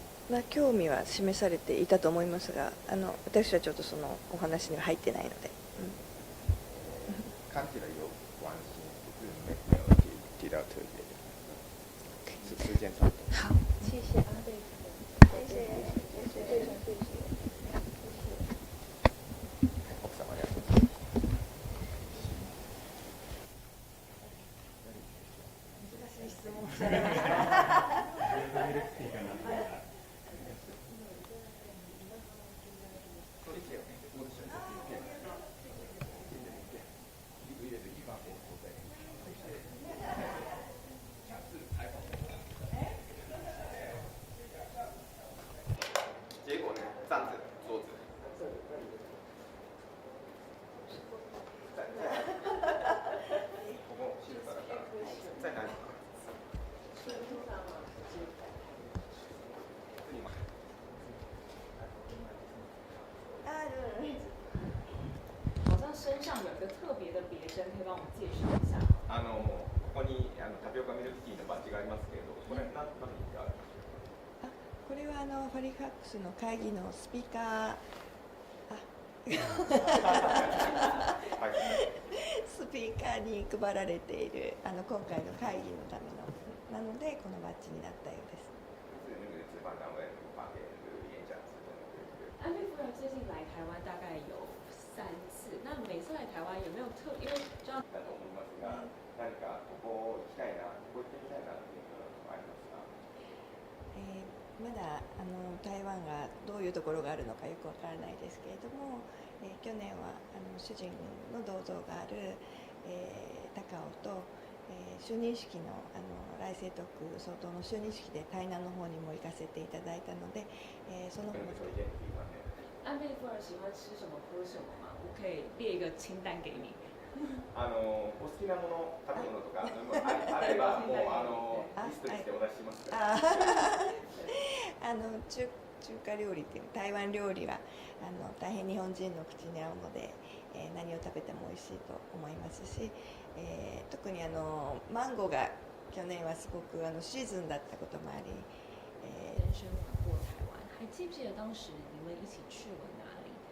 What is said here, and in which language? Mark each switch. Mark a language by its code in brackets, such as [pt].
[ja] まあ、興味は示されていたと思いますが、私はちょっとそのお話には入ってないので。 [zh] 看起来有关心，只是没有提到特别的。时间差不多。好，谢谢安倍夫人，谢谢，非常谢谢。 [ja] 奥様ありがとうございます。難しい質問されました。 [zh] 结果呢，站着坐着， [ja] ここ静かだから [zh] 在哪里？好像身上有一个特别的别针，可以帮我们介绍一下。 [ja] ここにタピオカミルクティーのバッジがありますけれど、これ何の意味があるんですか？これはファリファックスの会議のスピーカー、スピーカーに配られている今回の会議のためのなのでこのバッジになったようです。 [zh] 安倍夫人最近来台湾大概有3次，那每次来台湾有没有因为知道 [ja] だと思いますが、何かここ行きたいな、ここ行ってみたいなっていうのはありますか？まだ台湾がどういうところがあるのかよくわからないですけれども、去年は主人の銅像がある、高尾と、就任式の来清徳総統の就任式で台南の方にも行かせていただいたので、その方も [zh] 安倍夫人喜欢吃什么喝什么吗？我可以列一个清单给你。 [ja] お好きなもの、食べ物とかあればもうリストにしてお出ししますから。中華料理っていう台湾料理は大変日本人の口に合うので、何を食べても美味しいと思いますし、特にマンゴーが去年はすごくシーズンだったこともあり。 [zh] 人生玩过台湾，还记不记得当时你们一起去了哪里？